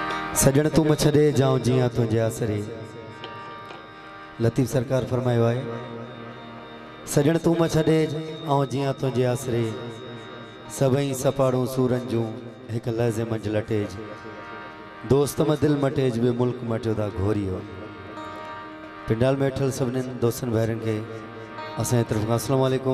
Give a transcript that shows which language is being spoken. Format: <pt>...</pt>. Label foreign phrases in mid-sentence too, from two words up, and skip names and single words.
<sd>सजण तू मछड़े जाऊं जिया तुझे आसरे। लतीफ़ सरकार फरमायो है सजण तू मछड़े आऊं जिया तुझे आसरे। सभई सपाड़ू सूरन जूं एक लहज़े मंझ लटेज। दोस्त में दिल मटेज बे मुल्क मटियो दा घोरियो। पिंडाल में वेठल सभिनी दोस्तन भाइरन के असांजे तरफ खां</sd> <ar>السلام عليكم.</ar>